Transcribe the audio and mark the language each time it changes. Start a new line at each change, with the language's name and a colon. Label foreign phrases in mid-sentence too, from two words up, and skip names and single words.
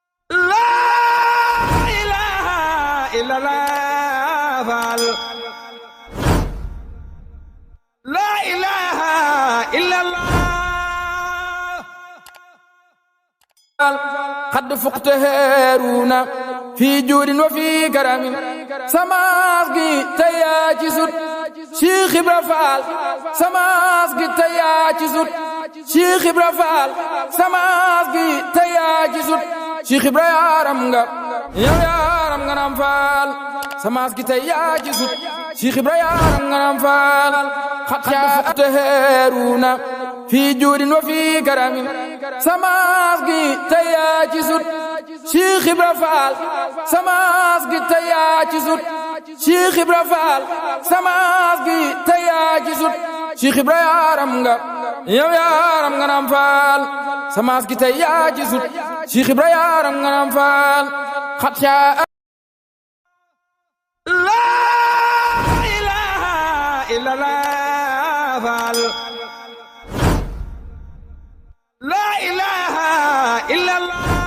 Arabic: لا إله إلا الله, Fall. لا إله إلا الله. قد فقت هارون في جود وفي كرم.
Wolof: Samaas gi tey yaa ci sut. Cheikh Ibra Fall. Samaas gi tey yaa ci sut. Cheikh Ibra Fall. Samaas gi tey yaa ci sut. Cheikh Ibra yaaram nga. Yow yaaram nga naam Fall. Samaas gi tey yaa ci sut. Cheikh Ibra yaaram nga naam Fall.
Arabic: قد فقت هارون في جود وفي كرم.
Wolof: Samaas gi tey yaa ci sut. Cheikh Ibra Fall. Samaas gi tey yaa ci sut. Cheikh Ibra Fall. Samaas gi tey yaa ci sut. Cheikh Ibra yaaram nga. Yow yaaram nga naam Fall. Samaas gi tey yaa ci sut. Cheikh Ibra yaaram nga naam Fall.
Arabic: قد شاء لا إله إلا الله, Fall. لا إله إلا الله.